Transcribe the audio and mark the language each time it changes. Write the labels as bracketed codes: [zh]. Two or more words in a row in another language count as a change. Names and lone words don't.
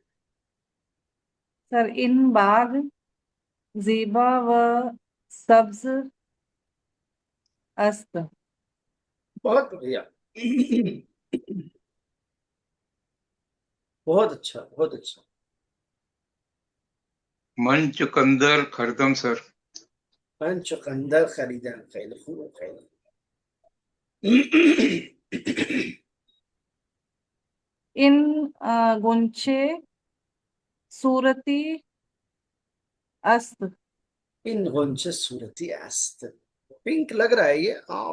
[fa] सर این باغ زیبا و سبز است, [hi] बहुत बढ़िया। बहुत अच्छा, बहुत अच्छा। [fa] من چغندر خریدم सर. من چقندر خریدم. خیلی خوبه، خیلی. این غنچه صورتی است. این غنچه صورتی است. [hi] पिंक लग रहा है ये, हाँ।